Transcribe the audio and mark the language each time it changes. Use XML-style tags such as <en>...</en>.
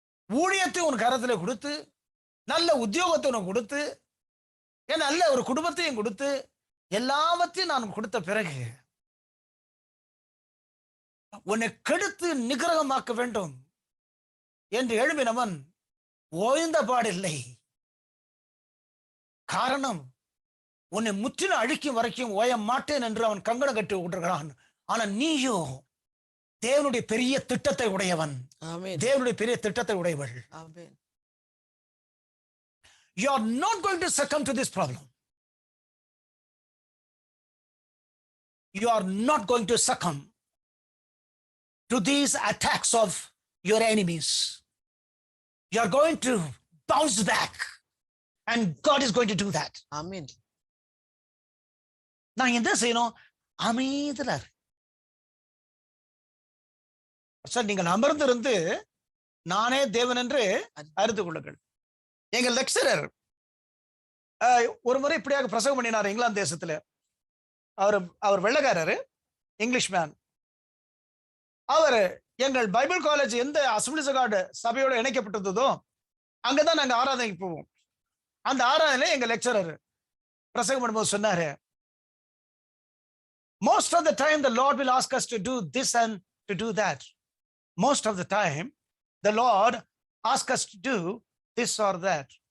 <ta>ஊழியத்தை உன் கரத்தில் கொடுத்து, நல்ல உத்தியோகத்தை உனக்கு கொடுத்து, நல்ல ஒரு குடும்பத்தையும் கொடுத்து, எல்லாவற்றையும் நான் கொடுத்த பிறகு உன்னை கெடுத்து நிகிரகமாக்க வேண்டும் என்று எழுப்பினவன் ஓய்ந்த பாடில்லை. காரணம், உன்னை முற்றிலும் அழிக்கும் வரைக்கும் ஓய மாட்டேன் என்று அவன் கங்கணம் கட்டி விட்டுருக்கிறான். ஆனா நீயோ தேவனுடைய பெரிய திட்டத்தை உடையவன், தேவனுடைய பெரிய திட்டத்தை உடையவள்.</ta> <en>You are not going to succumb to this problem. You are not going to succumb to these attacks of your enemies. You are going to bounce back, and God is going to do that. Amen.</en> <ta>நான் என்ன செய்யணும்? அமைதியா sir, நீங்கள் அமர்ந்திருந்து நானே தேவன் என்று அறிந்து கொள்ளுங்கள். எங்க லெக்சரர் ஒரு முறை இப்படியாக பிரசங்கம் பண்ணினார் இங்கிலாந்து தேசத்துல. அவர் வெள்ளக்காரரு, இங்கிலீஷ் மேன். அவர் எங்கள் பைபிள் காலேஜ் எந்த அசம்பிளிஸ் ஆஃப் காட் சபையோட இணைக்கப்பட்டிருந்ததோ அங்கதான் நாங்க ஆராதனைக்கு போவோம். அந்த ஆராதனை எங்க லெக்சரர் பிரசங்கம் பண்ணும்போது சொன்னாரு,</ta> <en>most of the time the Lord will ask us to do this and to do that. Most of the time the Lord asks us to do this or that.</en>